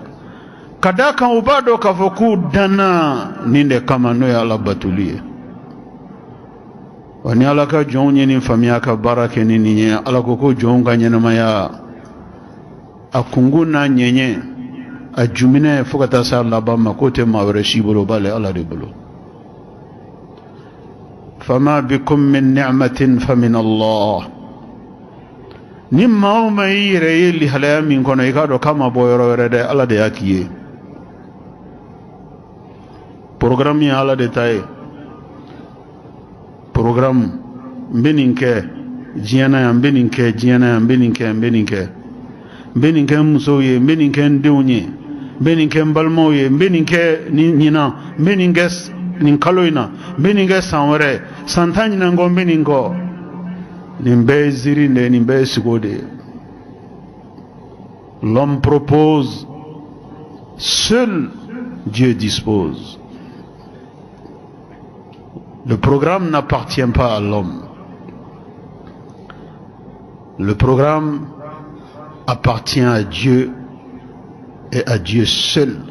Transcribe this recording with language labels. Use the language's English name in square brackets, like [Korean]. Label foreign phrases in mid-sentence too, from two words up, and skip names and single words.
[Bambara] ka da kan u b'a dɔn k'a fɔ k'u danna nin de kama, n'o ye ala batoli ye. wa ni ala ka jɔnw ye nin faamuya ka baara kɛ ni nin ye, ala ko ko jɔnw ka ɲɛnamaya a kungun n'a ɲɛɲɛ, a juminɛ fo ka taa se a laban ma, k'o tɛ maa wɛrɛ si bolo, o b'ale ala de bolo. [Arabic] فما بكم من نعمة فمن الله. [Bambara] ni maa o maa y'i yɛrɛ ye lihalaya min kɔnɔ, i k'a dɔn k'a ma bɔ yɔrɔ wɛrɛ dɛ, ala de y'a k'i ye. programme ye ala de ta ye. programme n bɛ nin kɛ diɲɛ na yan, n bɛ nin kɛ diɲɛ na yan, n bɛ nin kɛ, n bɛ nin kɛ, n bɛ nin kɛ n musow ye, n bɛ nin kɛ n denw ye, n bɛ nin kɛ n balimaw ye, n bɛ nin kɛ ɲinan, n bɛ nin kɛ nin kalo in na, n bɛ nin kɛ san wɛrɛ, san 10 ɲinan kɔ n bɛ nin kɔ. nin bɛɛ ye ziiri de ye, nin bɛɛ ye sigo de ye. [French] l'homme propose, seul Dieu dispose. Le programme n'appartient pas à l'homme. Le programme appartient à Dieu et à Dieu seul.